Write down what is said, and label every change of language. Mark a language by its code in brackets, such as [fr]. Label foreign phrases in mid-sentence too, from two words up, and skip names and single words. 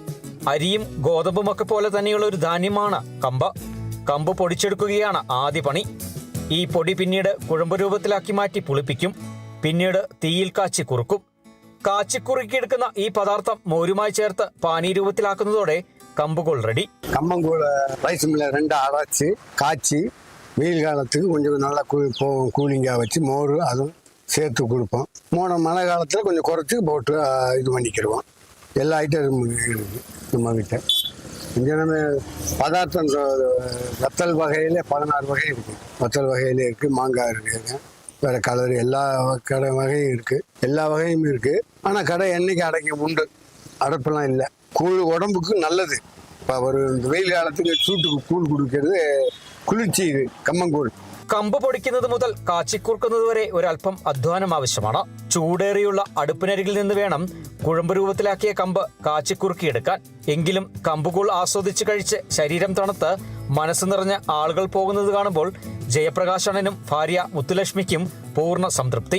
[ml] അരിയും ഗോതമ്പുമൊക്കെ പോലെ തന്നെയുള്ള ഒരു ധാന്യമാണ് കമ്പ്. കമ്പ് പൊടിച്ചെടുക്കുകയാണ് ആദ്യ പണി. ഈ പൊടി പിന്നീട് കുഴമ്പ് രൂപത്തിലാക്കി മാറ്റി പുളിപ്പിക്കും. പിന്നീട് തീയിൽ കാച്ചി കുറുക്കും. കാച്ചിക്കുറുക്കിയെടുക്കുന്ന ഈ പദാർത്ഥം മോരുമായി ചേർത്ത് പാനീയ രൂപത്തിലാക്കുന്നതോടെ കമ്പുകൂൾ റെഡി. [ta] கம்பங்கூழ ரைஸ் மில்ல 2 அரைச்சி காய்ச்சி வெயில் காலத்துக்கு கொஞ்சம் நல்லா கூலிங்காக வச்சு மோர் அதுவும் சேர்த்து கொடுப்போம். மழை காலத்தில் கொஞ்சம் குறைச்சி போட்டு இது பண்ணிக்கிடுவோம். எல்லா ஐட்டம் இருக்குது நம்ம கிட்ட. இங்கே நம்ம பதார்த்தம் வத்தல் வகையில் 16 வகை இருக்குது. வத்தல் வகையில் இருக்குது, மாங்காய் இருக்குது, வேறு கலர் எல்லா கடை வகையும் இருக்குது. எல்லா வகையும் இருக்குது. ஆனால் கடை என்னைக்கு அடைக்க உண்டு, அடைப்பெல்லாம் இல்லை. கூழ் உடம்புக்கு நல்லது. இப்போ ஒரு வெயில் காலத்துக்கு சூட்டுக்கு கூழ் கொடுக்கறது [ml] കുളിർച്ചി ഇത് കമ്പംകൂൾ. കമ്പ് പൊടിക്കുന്നത് മുതൽ കാച്ചിക്കുറുക്കുന്നത് വരെ ഒരല്പം അധ്വാനം ആവശ്യമാണ്. ചൂടേറിയുള്ള അടുപ്പിനരികിൽ നിന്ന് വേണം കുഴമ്പ് രൂപത്തിലാക്കിയ കമ്പ് കാച്ചിക്കുറുക്കിയെടുക്കാൻ. എങ്കിലും കമ്പുകൂൾ ആസ്വദിച്ച് കഴിച്ച് ശരീരം തണുത്ത് മനസ്സ് നിറഞ്ഞ ആളുകൾ പോകുന്നത് കാണുമ്പോൾ ജയപ്രകാശണ്ണനും ഭാര്യ മുത്തുലക്ഷ്മിക്കും പൂർണ്ണ സംതൃപ്തി.